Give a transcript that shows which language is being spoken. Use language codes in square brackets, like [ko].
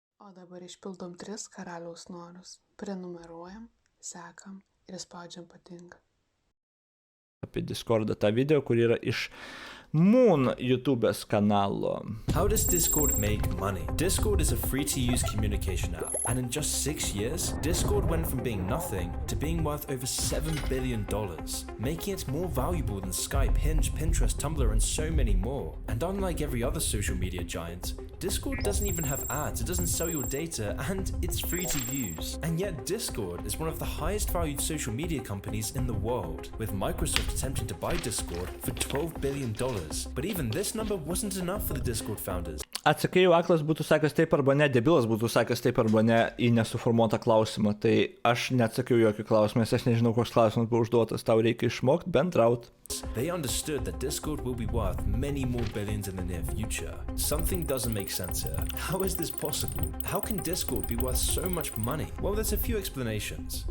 [lt] O dabar išpildom 3 karaliaus norus. Prenumeruojam, sekam ir spaudžiam patinka. Apie Discordą tą video, kur yra iš Moon YouTube'ės kanalo. [en] How does Discord make money? Discord is a free-to-use communication app, and in just 6 years, Discord went from being nothing to being worth over $7 billion, making it more valuable than Skype, Hinge, Pinterest, Tumblr, and so many more. And unlike every other social media giant, Discord doesn't even have ads, it doesn't sell your data, and it's free to use. And yet Discord is one of the highest valued social media companies in the world, with Microsoft attempting to buy Discord for $12 billion. But even this number wasn't enough for the Discord founders. [lt] Atsakai, jau aklas būtų sakęs taip arba ne, debilas būtų sakęs taip arba ne į nesuformuotą klausimą. Tai aš neatsakiau jokį klausimą, nes aš nežinau, koks klausimas buvo užduotas. Tau reikia išmokti bendraut. [en] They understood that Discord will be worth many more billions in the near future. Something doesn't make sense here. How is this possible? How can Discord be worth so much money? Well, there's a few explanations.